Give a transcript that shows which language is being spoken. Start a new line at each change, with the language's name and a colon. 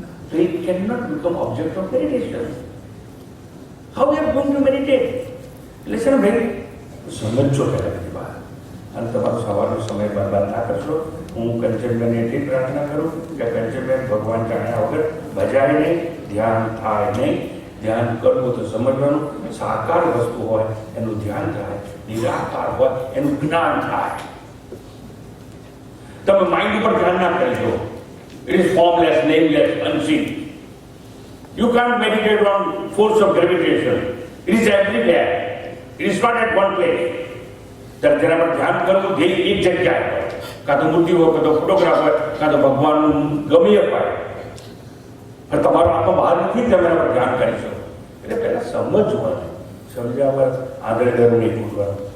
English: તો it cannot become object of meditation. How you are going to meditate?
Gujarati: Listen ભાઈ, સમજો પહેલા બધી વાત. અને તમારો સવારનો સમય બરબાદ ના કરશો. હું કંચનબેનને એટલી પ્રાર્થના કરું કે કંચનબેન ભગવાન જાણ્યા વગર ભજાય નહીં, ધ્યાન થાય નહીં. ધ્યાન કરવું તો સમજવાનું, સાકાર વસ્તુ હોય એનું ધ્યાન થાય, નિરાકાર હોય એનું જ્ઞાન થાય. તમે માઇન્ડ ઉપર ધ્યાન ના કરજો.
English: It is formless, nameless, unseen. You can't meditate on force of gravitation. It is everywhere. It is not at one place.
Gujarati: ત્યારે જેના પર ધ્યાન કરવું ધ્યેય એક જગ્યાએ હોય, કાં તો મૂર્તિ હોય, કાં તો ફોટોગ્રાફ હોય, કાં તો ભગવાન ગમે એ હોય. પણ તમારો આત્મા બહાર નથી, તમે એના પર ધ્યાન કરી શકો. એટલે પહેલા સમજવાનું, સમજ્યા પર આગળ ઘરું નહીં પૂછવાનું.